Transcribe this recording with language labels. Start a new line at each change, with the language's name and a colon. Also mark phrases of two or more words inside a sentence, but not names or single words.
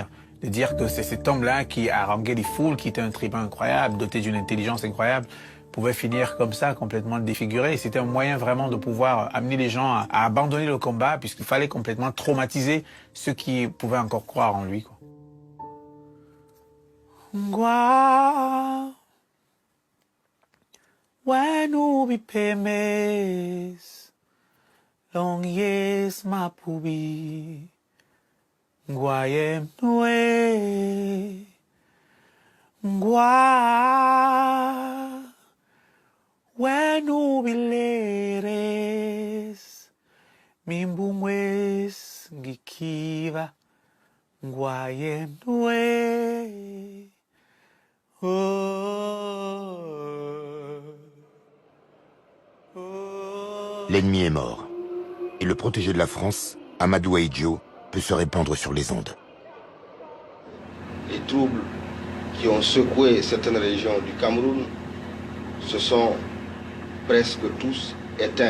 French: De dire que c'est cet homme-là qui haranguait les foules, qui était un tribun incroyable, doté d'une intelligence incroyable, pouvait finir comme ça, complètement défiguré. C'était un moyen vraiment de pouvoir amener les gens à abandonner le combat, puisqu'il fallait complètement traumatiser ceux qui pouvaient encore croire en lui, quoi.
Basaa: Ngwa, wenu bipemes, long yes mapubi, ngwayem nwe, ngwa, wenu bileres, mimbumwes ngikiva, ngwayem nwe.
French: L'ennemi est mort. Et le protégé de la France, Amadou Ahidjo, peut se répandre sur les ondes. Les troubles qui ont secoué certaines régions du Cameroun se sont presque tous éteints.